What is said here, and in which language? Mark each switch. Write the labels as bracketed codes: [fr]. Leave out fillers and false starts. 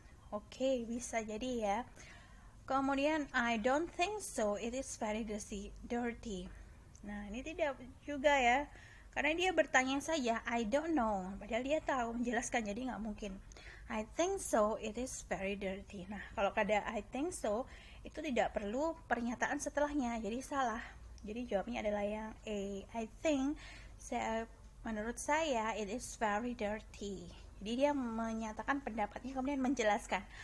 [id] Oke, bisa jadi ya. Kemudian [en] I don't think so. It is very dirty. [id] Nah, ini tidak juga ya. Karena dia bertanya saja, [en] I don't know. [id] Padahal dia tahu, menjelaskan, jadi nggak mungkin. [en] I think so, it is very dirty. [id] Nah, kalau ada I think so, itu tidak perlu pernyataan setelahnya, jadi salah. Jadi jawabnya adalah yang A. [en] I think, [id] menurut saya, [en] it is very dirty. [id] Jadi dia menyatakan pendapatnya, kemudian menjelaskan.